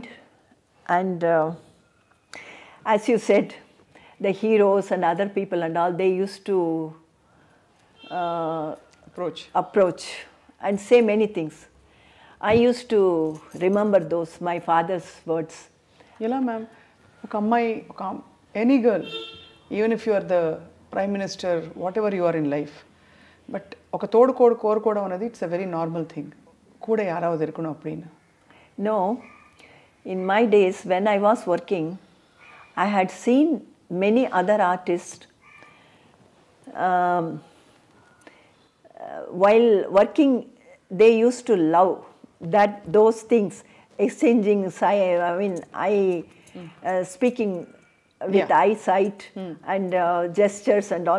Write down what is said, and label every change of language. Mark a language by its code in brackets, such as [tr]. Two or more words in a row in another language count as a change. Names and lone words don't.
[en] And as you said, the heroes and other people and all, they used to approach and say many things. I used to remember those, my father's words. Yela ma'am, any girl, even if you are the Prime Minister, whatever you are in life, பட் [te] ఒక తోడు కోరుకోవడం అనేది [en] it's a very normal thing కూడా [ta] யாராவது இருக்கணும் அப்படின்னு. [en] No, in my days when I was working, I had seen many other artists while working. They used to love those things, exchanging speaking with eyesight and gestures and all.